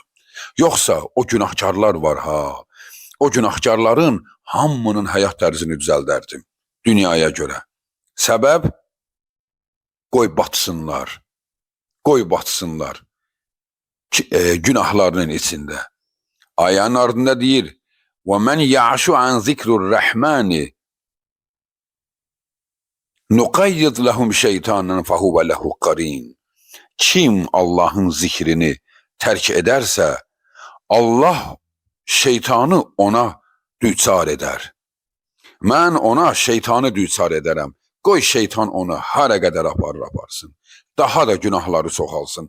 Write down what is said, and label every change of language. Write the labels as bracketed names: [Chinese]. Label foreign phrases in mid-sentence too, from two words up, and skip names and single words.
[Azerbaijani] Yoxsa o günahkarlar var ha, o günahkarların hamının həyat tərzini düzəldərdim dünyaya görə. Səbəb, qoy batsınlar, qoy batsınlar günahlarının içində. Ayənin ardında deyir, [Arabic] وَمَنْ يَعْشُ عَنْ ذِكْرُ الرَّحْمَانِ نُقَيِّضْ لَهُمْ شَيْطَانًا فَهُوَ لَهُ قَرِينٌ. [Azerbaijani] Kim Allahın zikrini tərk edərsə, Allah şeytanı ona düçar edər. Mən ona şeytanı düçar edərəm. Qoy şeytan onu hara qədər aparsın. Daha da günahları çoxalsın.